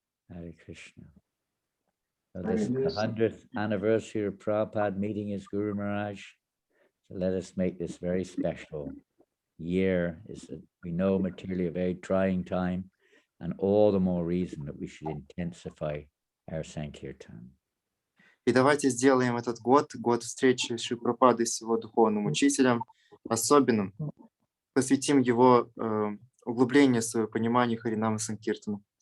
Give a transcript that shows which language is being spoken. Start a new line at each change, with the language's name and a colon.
English: Hare Krishna. So this is the 100th anniversary of Prabhupada meeting his Guru Maharaj. So let us make this very special year. We know materially a very trying time, and all the more reason that we should intensify our Sankirtan.
Russian: И давайте сделаем этот год встречи Шри Прабхупады с его духовным учителем особенным, посвятим его углублению своего понимания Харинама Санкиртана.